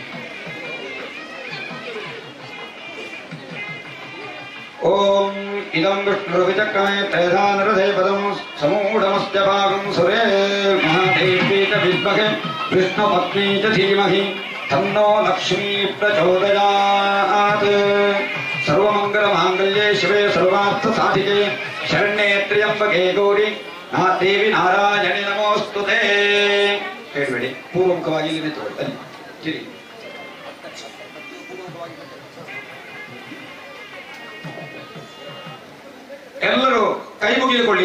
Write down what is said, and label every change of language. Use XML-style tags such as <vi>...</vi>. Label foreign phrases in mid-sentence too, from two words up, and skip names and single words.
<sa>ಓಂ ಇದಂ ವಿಷ್ಣುರ್ವಿಚಕ್ರಮೇ ತ್ರಯಧಾ ನರಧೇ ಪದಂ ಸಮೂಢಮಸ್ಯ ಭಾಗಂ ಸುರೇ ಮಹಾದೇವೀ ಚ ವಿದ್ಮಹೇ ವಿಷ್ಣುಪತ್ನಿ ಚ ಧೀಮಹಿ ತನ್ನೋ ಲಕ್ಷ್ಮೀ ಪ್ರಚೋದಯಾತ್. ಸರ್ವಮಂಗಲಮಾಂಗಲ್ಯೇ ಶಿವೆ ಸರ್ವಾರ್ಥ ಸಾಧಿಕೆ ಶರಣ್ಯೇ ತ್ರ್ಯಂಬಕೆ ಗೌರಿ ದೇವಿ ನಾರಾಯಣಿ ನಮೋಸ್ತುತೇ.</sa> <kn>ಹೇಳಬೇಡಿ, ಪೂರ್ವಮುಖವಾಗಿ ಇಲ್ಲಿ ನಿಂತುಕೊಳ್ತಾನೆ. ಎಲ್ಲರೂ ಕೈ ಮುಗಿದುಕೊಳ್ಳಿ.</kn>